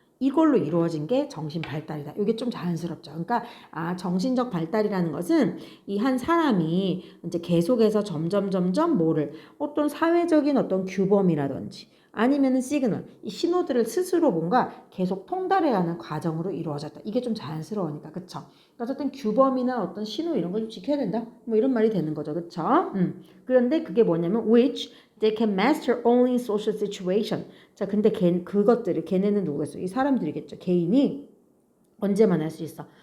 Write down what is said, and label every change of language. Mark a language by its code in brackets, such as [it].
[ko] 이걸로 이루어진 게 정신 발달이다. 이게 좀 자연스럽죠. 그러니까 정신적 발달이라는 것은 이 한 사람이 이제 계속해서 점점 뭐를 어떤 사회적인 어떤 규범이라든지 아니면은 시그널, 이 신호들을 스스로 뭔가 계속 통달해가는 과정으로 이루어졌다. 이게 좀 자연스러우니까, 그쵸? 그러니까 어떤 규범이나 어떤 신호 이런 걸 좀 지켜야 된다. 뭐 이런 말이 되는 거죠, 그쵸? 그런데 그게 뭐냐면 [en] which they can master only in social situation. [ko] 자, 근데 그것들을 걔네는 누구겠어? 이 사람들이겠죠. 개인이 언제만 할 수 있어?